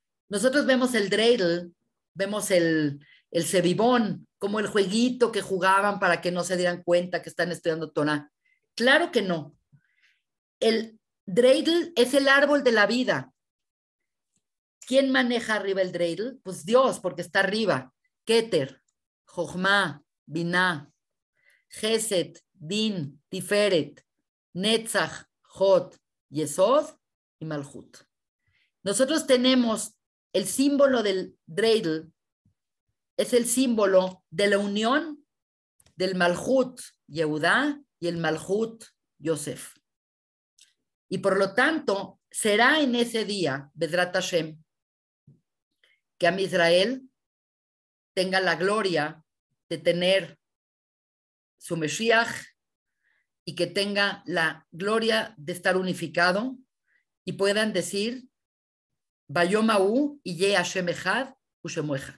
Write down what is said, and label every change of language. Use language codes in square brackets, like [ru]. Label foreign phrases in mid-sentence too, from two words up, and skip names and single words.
[es] Nosotros vemos el dreidel, vemos el cebibón, como el jueguito que jugaban para que no se dieran cuenta que están estudiando Torah. Claro que no. El dreidel es el árbol de la vida. ¿Quién maneja arriba el dreidel? Pues Dios, porque está arriba. Keter, Jochma, Binah, Gesed, Din, Tiferet, Netzach, Jod, Yesod y Malhut. Nosotros tenemos el símbolo del dreidel, es el símbolo de la unión del [he] מלכות יהודה [es] y el [he] מלכות יוסף. [es] Y por lo tanto, será en ese día, [he] בעזרת השם, [es] que Am Israel tenga la gloria de tener su Mesías y que tenga la gloria de estar unificado y puedan decir [he] ביום ההוא יהיה השם אחד ושמו אחד.